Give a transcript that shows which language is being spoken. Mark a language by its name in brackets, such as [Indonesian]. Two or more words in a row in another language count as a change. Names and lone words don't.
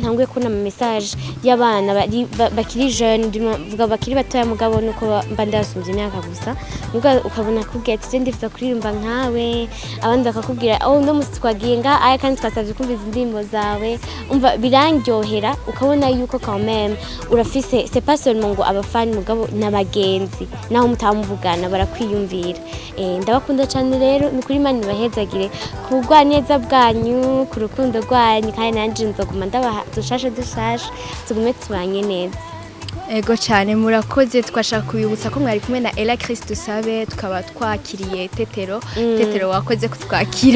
[Rundi] ntanguye kubona mu message y'abana bakiri jeune vuga bakiri batoya mugabo nuko mba ndasumvye imyaka gusa ukabona kubwira ati ndifuza kuririmba nkawe abandi bakakubwira no musi twaginga aya kandi twasavye kumviza indirimbo zawe umva birangyohera ukabona yuko [French] quand même [Rundi] urafise [French] c'est pas seulement [Rundi] ngo abafani mugabo n'abagenzi naho mutamuvugana barakwiyumvira ndabakunda cyane rero ni kuri Imana ibahezagire kubugwa neza bwanyu ku rukundo rwanyu kandi nanje nzoguma ndabaha dushashe tugume tubanye neza. Ego cyane murakoze twashaka kubibutsa ko mwari kumwe na Ella Christ Dusabe tukaba twakiriye Tetero wakoze kutwakira